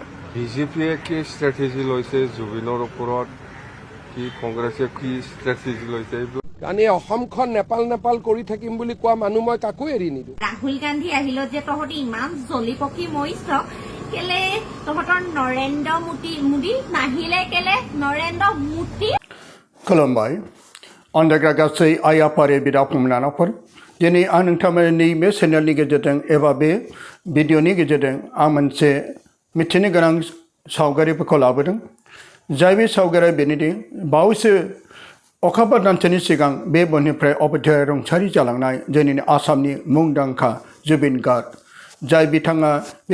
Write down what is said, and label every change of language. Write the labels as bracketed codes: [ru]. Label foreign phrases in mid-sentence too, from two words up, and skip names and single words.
[as] বিজেপিয়ে কি স্ট্র্যাটেজি লৈছে জুবিনৰ ওপৰত কি কংগ্ৰেছে কি স্ট্ৰেটেজি লৈছে কাৰণ এই অসমখন নেপাল কৰি থাকিম বুলি কোৱা মানুহ মই কাকো এৰি নিদিওঁ। ৰাহুল গান্ধী আহিলত যে তহঁতি ইমান জলি পকি মৰিছ কেলে তহঁতৰ নৰেন্দ্ৰ মোদী নাহিলে কেলে নৰেন্দ্ৰ মোদী [brx] खुलुमबाय अन्डाग्रा गासै आइ आफारि बिदा फंबायनानावफोर दिनै आं नोंथांमोननि बे चेनेलनि गेजेरजों एबा बे भिडिअनि गेजेरजों आं मोनसे मिथिनो गोनां सावगारिफोरखौ लाबोदों जाय बे सावगारिया बेनोदि बावैसो अखाफोर दानसेनि सिगां बे बुहुमनिफ्राय अबथिराय रुंसारि जालांनाय जोंनि आसामनि मुंदांखा जुबिन गार्ग जाय बिथाङा बे